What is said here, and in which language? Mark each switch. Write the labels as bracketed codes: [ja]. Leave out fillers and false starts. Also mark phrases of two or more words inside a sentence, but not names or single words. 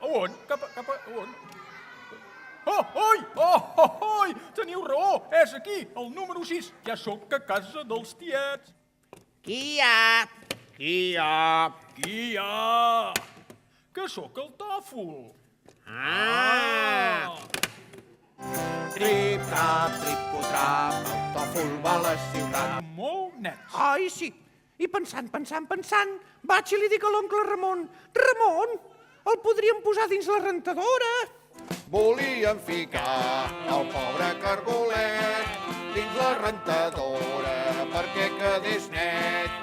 [ca] A on? Cap a on? Oi! Teniu raó, és aquí, el número 6. Ja sóc a casa dels tiets. Qui hi ha? Que sóc el Tòfol. Trip-trap, trip-trap, el Tòfol va a la ciutat. Molt nets. Ai, sí. I pensant, vaig i li dic a l'oncle Ramon, Ramon, el podríem posar dins la rentadora. Volíem ficar el pobre cargolet dins la rentadora perquè quedés net.